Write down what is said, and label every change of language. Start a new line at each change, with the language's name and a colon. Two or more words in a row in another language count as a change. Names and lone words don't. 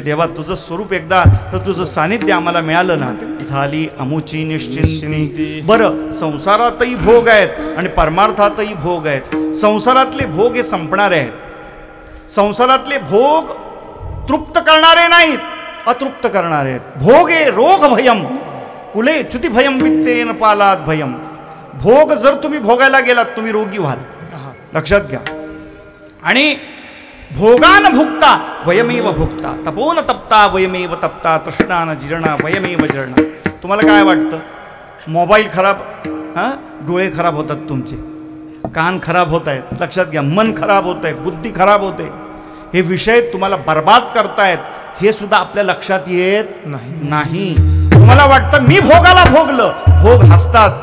Marathi: देवा तुझं स्वरूप एकदा तर तुझं सानिध्य आम्हाला मिळालं ना, झाली आमोची निश्चिंती. बरं संसारातही भोग आहेत आणि परमार्थातही भोग आहेत. संसारातले भोग हे संपणारे आहेत. संसारातले भोग तृप्त करणारे नाहीत, अतृप्त करणारे आहेत.
Sanskrit: भोग हे रोग भयम कुले च्युती भयम वित्तेन पालात भयम.
Marathi: भोग जर तुम्ही भोगायला गेलात तुम्ही रोगी व्हाल. लक्षात घ्या.
Sanskrit: आणि भोगान भुक्ता वयमेव भुक्ता, तपोन तप्ता वयमेव तप्ता, तृष्णान जीर्णा वयमेव जीर्णा.
Marathi: तुम्हाला काय वाटतं. मोबाईल खराब, डोळे खराब होतात तुमचे, कान खराब होत आहेत. लक्षात घ्या. मन खराब होत आहे, बुद्धी खराब होते. हे विषय तुम्हाला बर्बाद करतायत हे सुद्धा आपल्या लक्षात येत नाही. तुम्हाला वाटतं मी भोगाला भोगलं, भोग हसतात.